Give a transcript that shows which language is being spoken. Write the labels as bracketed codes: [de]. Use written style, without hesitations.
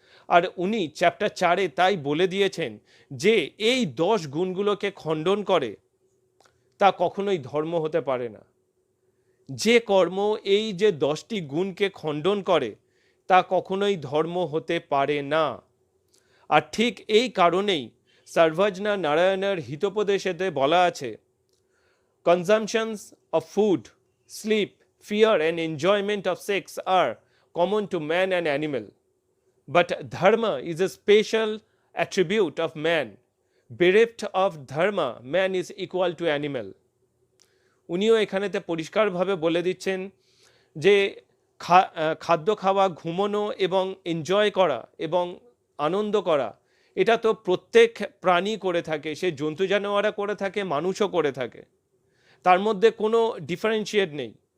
[bn] আর উনি চ্যাপ্টার 4-এ তাই বলে দিয়েছেন যে এই 10 গুণগুলোকে খণ্ডন করে তা কখনোই ধর্ম হতে পারে না। যে কর্ম এই যে 10টি গুণকে খণ্ডন করে তা কখনোই ধর্ম হতে পারে না। আর ঠিক এই কারণেই সর্বজনা নারায়ণের হিতোপদেশেতে বলা আছে, [en] Consumptions of food, sleep, fear and enjoyment of sex are common to man and animal, but dharma is a special attribute of man. Bereft of dharma, man is equal to animal. [bn] উনিও এখানেতে পরিষ্কারভাবে বলে দিচ্ছেন যে খাদ্য খাওয়া, ঘুমানো এবং এনজয় করা এবং আনন্দ করা, এটা তো প্রত্যেক প্রাণী করে থাকে, সে জন্তু জানোয়াররা করে থাকে, মানুষও করে থাকে, তার মধ্যে কোনো ডিফারেন্সিয়েট নেই।